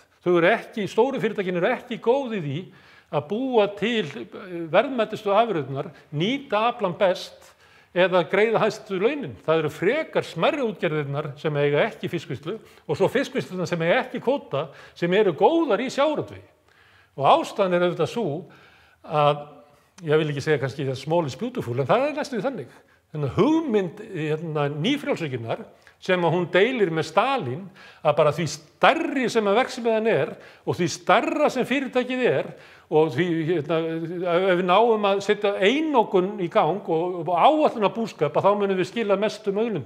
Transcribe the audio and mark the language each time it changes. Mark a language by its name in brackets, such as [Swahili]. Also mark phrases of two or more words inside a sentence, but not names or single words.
[Icelandic] Stóru fyrirtækin eru ekki góð í því að búa til verðmætustu afurðirnar, nýta aflann best eða greiða hæstu launin. Það eru frekar smærri útgerðirnar sem eiga ekki fiskvinnslu og svo fiskvinnslurnar sem eiga ekki kvóta sem eru góðar í sjávarútvegi. Og ástæðan auðvitað sú að, ég vil ekki segja kannski að [English] small is beautiful, [Icelandic] en það næstum því þannig. Þannig að hugmynd nýfrjálshyggjunnar sem að hún deilir með Stalín, að bara því stærri sem að verksmiðjan og því stærra sem fyrirtækið og því ef við náum að setja einokun í gang og áætlunarbúskap, þá munum við skila mestum auðlindum.